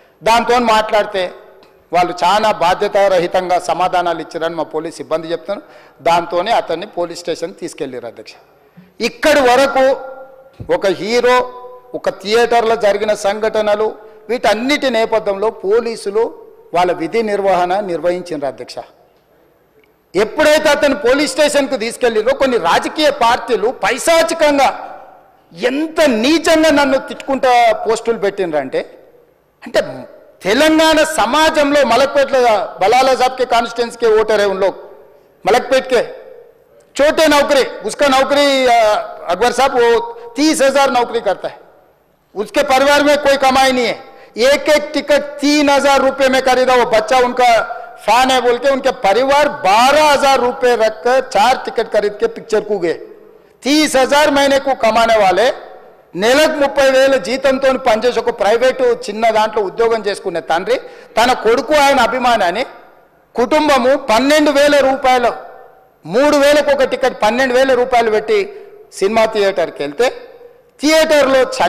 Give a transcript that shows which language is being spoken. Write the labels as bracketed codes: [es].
[te] దాంతో మాట్లాడితే వాళ్ళు చాలా బాధ్యతారహితంగా సమాధానాలు ఇచ్చారని మా పోలీస్ సిబ్బంది చెప్తున్నారు. దాంతోనే అతన్ని పోలీస్ స్టేషన్ తీసుకెళ్ళారు అధ్యక్ష. ఇక్కడి వరకు ఒక హీరో, ఒక థియేటర్లో జరిగిన సంఘటనలు, వీటన్నిటి నేపథ్యంలో పోలీసులు వాళ్ళ విధి నిర్వహించారు అధ్యక్ష. ఎప్పుడైతే అతను పోలీస్ స్టేషన్కు తీసుకెళ్ళిరో కొన్ని రాజకీయ పార్టీలు పైశాచికంగా ఎంత నీచంగా నన్ను తిట్టుకుంటా పోస్టులు పెట్టినరంటే, అంటే తెలంగాణ समाजంలో [hi] मलकपेट बलाला साहब के कॉन्स्टिट्यूंसी के वोटर है उन लोग, मलकपेट के छोटे नौकरी, उसका नौकरी अकबर साहब वो 30,000 नौकरी करता है, उसके परिवार में कोई कमाई नहीं है, एक एक टिकट 3,000 रुपये में खरीदा, वो बच्चा उनका फैन है बोल के उनके परिवार 12,000 रुपये रखकर 4 टिकट खरीद के पिक्चर को गए। 30,000 महीने को कमाने वाले [te] నెలకు 30,000 జీతంతో పనిచేసి ఒక ప్రైవేటు చిన్న దాంట్లో ఉద్యోగం చేసుకునే తండ్రి తన కొడుకు ఆయన అభిమానాన్ని కుటుంబము 12,000 రూపాయలు 3,000కు ఒక టికెట్ 12,000 రూపాయలు పెట్టి సినిమా థియేటర్కి వెళ్తే థియేటర్లో